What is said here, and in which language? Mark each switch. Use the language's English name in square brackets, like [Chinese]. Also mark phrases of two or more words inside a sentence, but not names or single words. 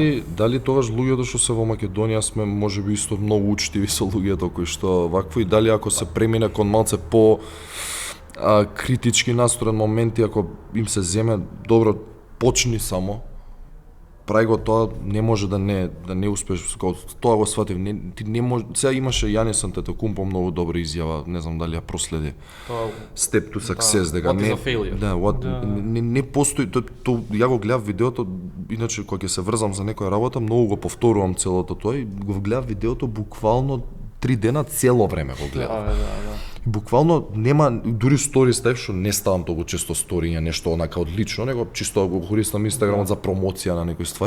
[Macedonian] Дали тогаш луѓето што се во Македонија сме можеби исто многу учтиви со луѓето кои што вакво, и дали ако се премине кон малце по критички настроен моменти, ако им се земе добро, почни само, прај го тоа, не може да не успеш, тоа го сватив, ти не може, сега имаше Јанис Антетокумпо многу добра изјава, не знам дали ја проследи. [English] Step to success, дека what is a failure? [Macedonian] Не постои, ја го гледав видеото, иначе кога ќе се врзам за некоја работа, многу го повторувам целото тоа и го гледав видеото буквално 3 дена цело време го гледав. Да. Буквално нема дури стори ставив, што не ставам толку често сториња, нешто онака одлично, него чисто го користам Инстаграмот за промоција на некои ствари.